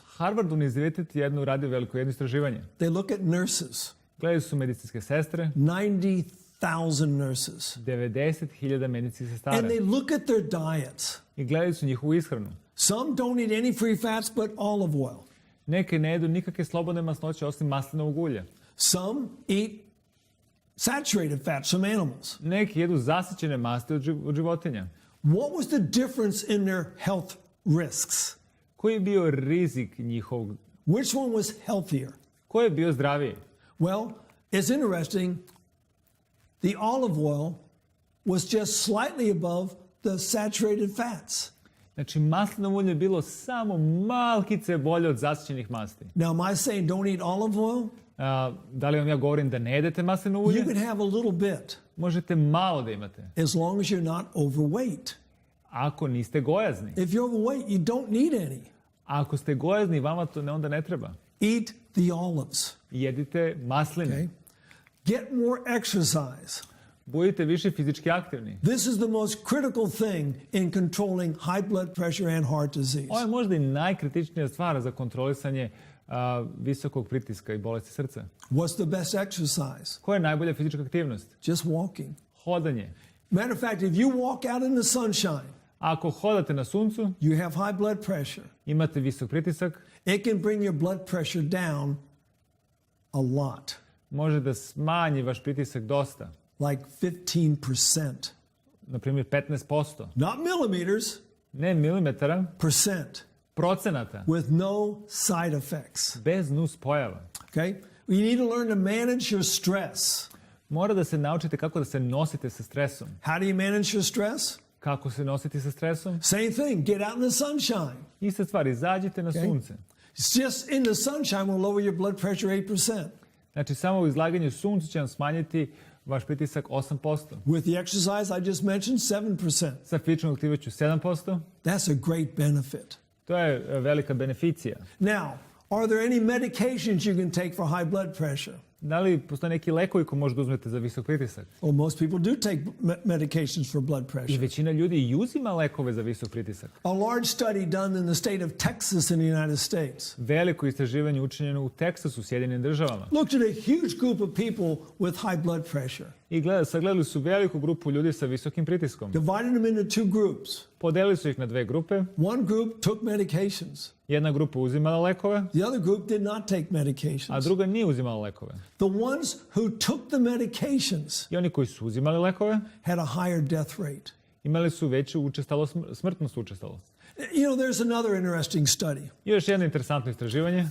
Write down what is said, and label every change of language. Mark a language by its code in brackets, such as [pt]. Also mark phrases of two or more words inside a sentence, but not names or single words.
[sr] Harvard univerzitet je uradio veliko jedno istraživanje. [en] They look at nurses, [sr] Gledaju su medicinske sestre, [en] 90,000 nurses, [sr] 90.000 medicinskih sestara. [en] and they look at their diets. [sr] I gledaju su njihovu ishranu. [en] Some don't eat any free fats but olive oil. [sr] Neke ne jedu nikakve slobodne masnoće osim maslinovog ulja. [en] Some eat saturated fats from animals. [sr] Neki jedu zasićene masti od životinja. [en] What was the difference in their health risks? [sr] Koji je bio rizik njihovog? [en] Which one was healthier? [sr] Ko je bio zdraviji? [en] Well, It's interesting, the olive oil was just slightly above the saturated fats. [sr] Znači, maslinovo ulje je bilo samo malkice bolje od zasićenih masti. [en] Now, am I saying don't eat olive oil? [sr] Da li vam ja govorim da ne jedete maslinovo ulje? [en] You can have a little bit, [sr] Možete malo da imate, [en] as long as you're not overweight. [sr] ako niste gojazni. [en] If you're overweight, you don't need any. [sr] Ako ste gojazni, vama to onda ne treba. [en] Eat the olives. [sr] Jedite masline. [en] Okay? Get more exercise. [sr] Budite više fizički aktivni. [en] This is the most critical thing in controlling high blood pressure and heart disease. [sr] Ovo je možda i najkritičnija stvar za kontrolisanje visokog pritiska i bolesti srca. [en] What's the best exercise? [sr] Koja je najbolja fizička aktivnost? [en] Just walking. [sr] Hodanje. [en] Matter of fact, if you walk out in the sunshine, [sr] Ako hodate na suncu, [en] you have high blood pressure. [sr] imate visok pritisak, [en] It can bring your blood pressure down a lot, [sr] može da smanji vaš pritisak dosta. [en] like 15%. [sr] Na primjer 15%. [en] Not millimeters, [sr] Ne milimetara, [en] percent, [sr] procenata. [en] with no side effects. [sr] Bez nus pojava. [en] Okay? You need to learn to manage your stress. [sr] Mora da se naučite kako da se nosite sa stresom. [en] How do you manage your stress? [sr] Kako se nositi sa stresom? [en] Same thing. Get out in the sunshine. [sr] Ista stvar, izađite na sunce. [en] It's just in the sunshine will lower your blood pressure 8%. [sr] Znači, samo u izlaganju suncu će vam smanjiti vaš pritisak 8%. [en] With the exercise I just mentioned, 7%. [sr] Sa fizičkom aktivnošću 7%. [en] That's a great benefit. [sr] To je velika beneficija. [en] Now, are there any medications you can take for high blood pressure? [sr] Da li postoje neki lekovi koji možete uzmeti za visok pritisak? [en] Well, most people do take medications for blood [sr] I [en] pressure. [sr] većina ljudi i uzima lekove za visok pritisak. [en] A large study done in the state of Texas in the United States [sr] Veliko istraživanje učinjeno u Teksasu, Sjedinjenim državama. [en] looked at a huge group of people with high blood pressure, [sr] I sagledali su veliku grupu ljudi sa visokim pritiskom. [en] divided them into two groups. [sr] Podelili su ih na dve grupe. [en] One group took medications. [sr] Jedna grupa uzimala lekove, [en] The other group did not take a medications. [sr] druga nije uzimala lekove. [en] The ones who took the medications [sr] I oni koji su uzimali lekove [en] had a higher death rate. [sr] imali su veću učestalost, smrtnost učestalost. [en] You know, there's another interesting study. [sr] I još jedno interesantno istraživanje.